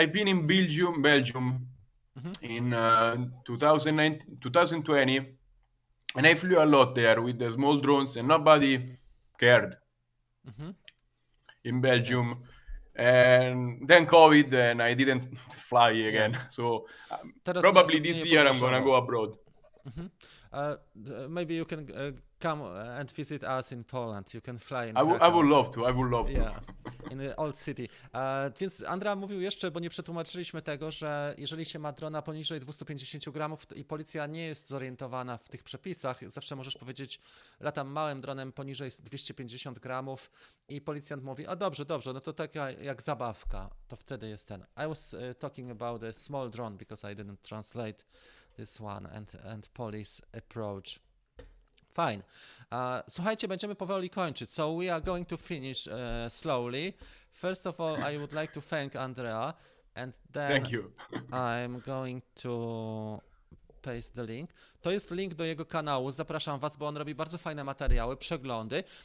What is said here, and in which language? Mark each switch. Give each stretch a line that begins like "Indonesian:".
English: I've been in Belgium in 2020, and I flew a lot there with the small drones, and nobody cared in Belgium. Yes. And then COVID, and I didn't fly again. Yes. So probably this year I'm gonna go abroad. Maybe you can come and visit us in Poland. You can fly in I would love to. I would love to. Yeah, in the old city.
Polish: Więc Andrea mówił jeszcze, bo nie przetłumaczyliśmy tego, że jeżeli się ma drona poniżej 250 gramów i policja nie jest zorientowana w tych przepisach, zawsze możesz powiedzieć, latam małym dronem poniżej 250 gramów i policjant mówi, a dobrze, no to taka jak zabawka, to wtedy jest ten.
English: I was talking about a small drone because I didn't translate this one and police approach. Fine.
Polish: Słuchajcie, będziemy powoli kończyć.
English: So we are going to finish slowly. First of all, I would like to thank Andrea, and then thank you. I'm going to paste the link.
Polish: To jest link do jego kanału. Zapraszam was, bo on robi bardzo fajne materiały, przeglądy.